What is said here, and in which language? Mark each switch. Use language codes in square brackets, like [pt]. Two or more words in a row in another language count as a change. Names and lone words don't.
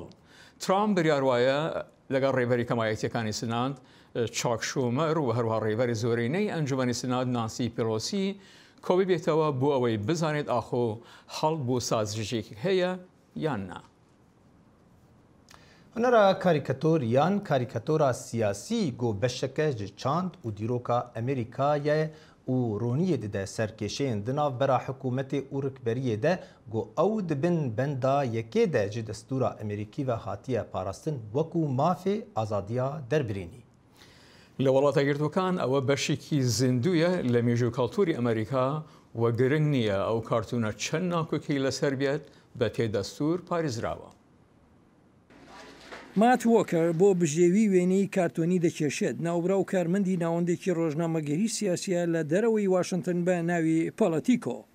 [ckb] ترامپ بریاروایە لەگەڵ ڕێبەری کەمایەتیەکانی سناد چاک شومەر و هەروها ڕێبەری زۆرینەی ئەنجومەنی سناد نانسی پیلۆسی کۆبی بێتەوە بۆ ئەوەی بزانێت ئاخۆ هەڵ بۆ سازژێکی هەیە یان نا. [ku] هەنەرە کاریکەتۆر یان کاریکەتۆرا سیاسی گۆ بەشەکە ji çand û dîroka Amerîkayê û roniyê dide serkêşeyên di navbera hikûmetê û rikberiyê de got ew dibin benda yekê de ji destûra Amerîkî ve hatiye parastin wekû mafê azadiya derbirînî. [ckb] لە وڵاتە گرتوەکان ئەوە بەشێکی زیندویە لە مێژوو کەڵتوری ئەمریکا وە گرنگ نییە ئەو کارتونە چەند ناکۆکی لەسەر بێت بە تێدەستور پارێزراوە. مات وۆکەر بۆ بژێوی وێنەی کارتۆنی دەکێشێت ناوبرا و کارمەندی ناوەندێکی ڕۆژنامەگەری سیاسیە لە دەرەوەی واشنگتن بە ناوی پۆلەتیکۆ.